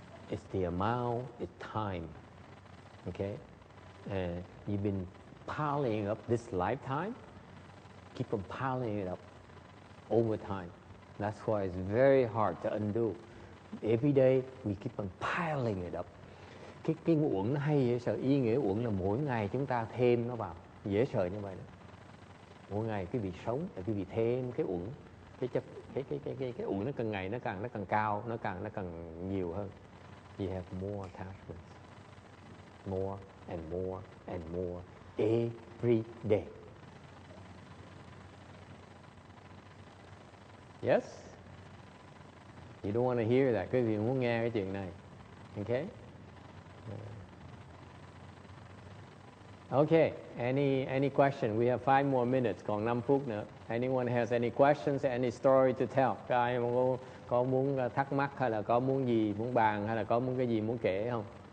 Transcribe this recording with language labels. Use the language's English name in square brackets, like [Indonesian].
[English] It's the amount, it's time. Okay? You've been piling up this lifetime, keep on piling it up over time. That's why it's very hard to undo. Every day we keep on piling it up. [Vietnamese] Cái uẩn nó hay dễ sợ, ý nghĩa uẩn là mỗi ngày chúng ta thêm nó vào, dễ sợ như vậy đó. Mỗi ngày quý vị sống là quý vị thêm cái uẩn, cái uẩn nó càng ngày nó càng cao, nó càng nhiều hơn. [English] You have more attachments, more and more and more every day. Yes? You don't want to hear that, [Vietnamese] quý vị muốn nghe cái chuyện này. [English] Okay? Okay, any question? We have 5 more minutes, [Vietnamese] còn 5 phút nữa. [English] Anyone has any questions, any story to tell? [Vietnamese] Ai có muốn thắc mắc hay là có muốn gì muốn bàn hay là có muốn cái gì muốn kể không?